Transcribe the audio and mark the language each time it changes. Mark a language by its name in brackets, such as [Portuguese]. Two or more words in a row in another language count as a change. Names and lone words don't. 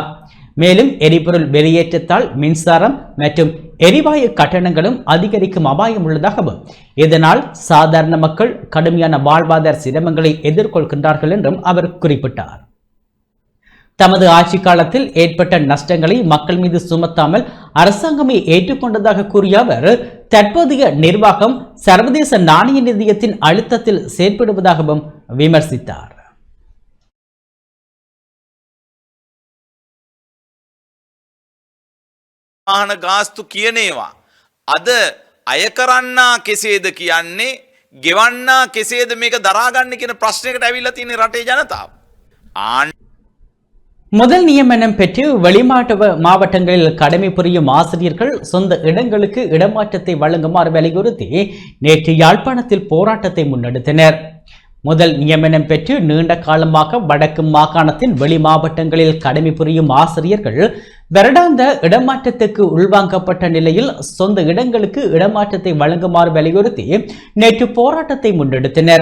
[Tamil] மேலும் எரிபொருள் வெளியேற்றத்தால் மின்சாரம் மற்றும் எரிவாயு கட்டணங்களும் அதிகரிக்கும் அபாயம் உள்ளதாகவும் இதனால் சாதாரண மக்கள் கடுமையான வாழ்வாதார சிரமங்களை எதிர்கொள்கின்றார்கள் என்றும் அவர் குறிப்பிட்டார். தமது ஆட்சி காலத்தில் ஏற்பட்ட நஷ்டங்களை மக்கள் மீது சுமத்தாமல் அரசாங்கமே ஏற்றுக்கொண்டதாக கூறிய அவர் தற்போதைய நிர்வாகம் சர்வதேச நாணய நிதியத்தின் அழுத்தத்தில் செயற்படுவதாகவும் விமர்சித்தார். [Sinhala] ආහන ගාස්තු කියනේවා අද අය කරන්නා කෙසේද කියන්නේ ගෙවන්නා කෙසේද මේක දරාගන්න කියන ප්‍රශ්නයකට ඇවිල්ලා තියෙන රටේ ජනතාව. [Tamil] முதல் நியமனம் பெற்று வெளிமாட்டு மாவட்டங்களில் கடமை புரியும் ஆசிரியர்கள் சொந்த இடங்களுக்கு இடமாற்றத்தை வழங்குமாறு வலியுறுத்தி நேற்று யாழ்ப்பாணத்தில் போராட்டத்தை முன்னெடுத்தனர். முதல் நியமனம் பெற்று நீண்ட காலமாக வடக்கு மாகாணத்தின் வெளி மாவட்டங்களில் கடமை புரியும் ஆசிரியர்கள் வருடாந்த இடமாற்றத்துக்கு உள்வாங்கப்பட்ட நிலையில் சொந்த இடங்களுக்கு இடமாற்றத்தை வழங்குமாறு வலியுறுத்தி நேற்று போராட்டத்தை முன்னெடுத்தனர்.